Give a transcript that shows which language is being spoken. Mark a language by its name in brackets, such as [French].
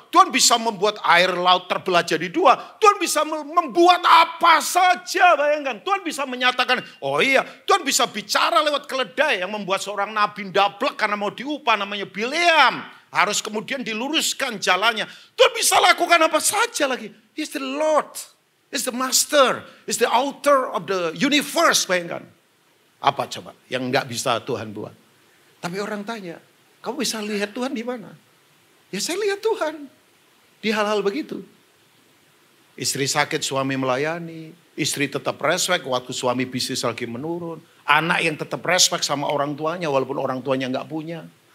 [Indonesian] Tuhan bisa membuat air laut terbelah jadi dua. Tuhan bisa membuat apa saja bayangkan. Tuhan bisa menyatakan Tuhan bisa bicara lewat keledai yang membuat seorang nabi ndablek karena mau diupah namanya Bileam. Harus kemudian diluruskan jalannya. Tuhan bisa lakukan apa saja lagi. [English] He's the Lord. Is the master, is the author of the universe, [Indonesian] bayangkan. Apa coba yang nggak bisa Tuhan buat? Tapi orang tanya, kamu bisa lihat Tuhan di mana? Ya saya lihat Tuhan di hal-hal begitu. Istri sakit, suami melayani. Istri tetap respect waktu suami bisnis lagi menurun. Anak yang tetap respect sama orang tuanya walaupun orang tuanya nggak punya.